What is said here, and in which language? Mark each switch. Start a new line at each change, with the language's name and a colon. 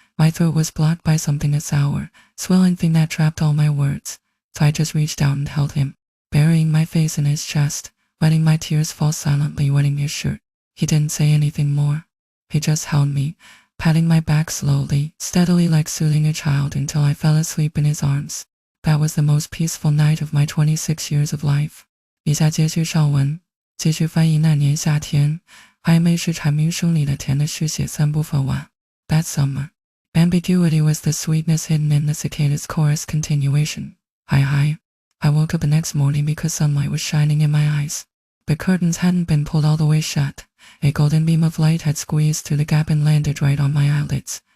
English: My throat was blocked by something, a sour, swelling thing that trapped all my words, so I just reached out and held him, burying my face in his chest, letting my tears fall silently, wetting his shirt. He didn't say anything more. He just held me, patting my back slowly, steadily, like soothing a child, until I fell asleep in his arms. That was the most peaceful night of my 26 years of life.
Chinese: 以下接续上文，继续翻译那年夏天，暧昧是蝉鸣声里的甜的续写3部分完。
English: That summer. Ambiguity was the sweetness hidden in the cicada's chorus continuation. I woke up the next morning because sunlight was shining in my eyes. The curtains hadn't been pulled all the way shut. A golden beam of light had squeezed through the gap and landed right on my eyelids.